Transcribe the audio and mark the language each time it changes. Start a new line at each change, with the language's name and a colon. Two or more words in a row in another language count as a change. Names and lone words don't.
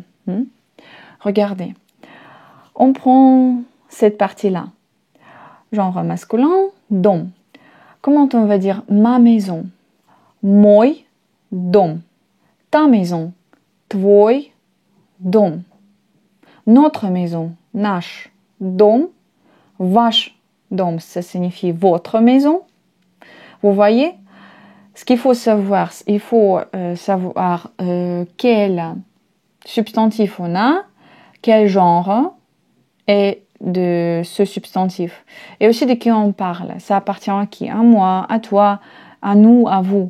French: Regardez, on prend cette partie-là. Genre masculin, dom. Comment on va dire ma maison?
Russian: Мой дом.
French: Ta maison.
Russian: Твой дом.
French: Notre maison.
Russian: Наш дом. Ваш дом,
French: ça signifie votre maison. Vous voyez? Ce qu'il faut savoir, il faut savoir quel substantif on a, quel genre et de ce substantif. Et aussi de qui on parle. Ça appartient à qui? À moi, à toi, à nous, à vous.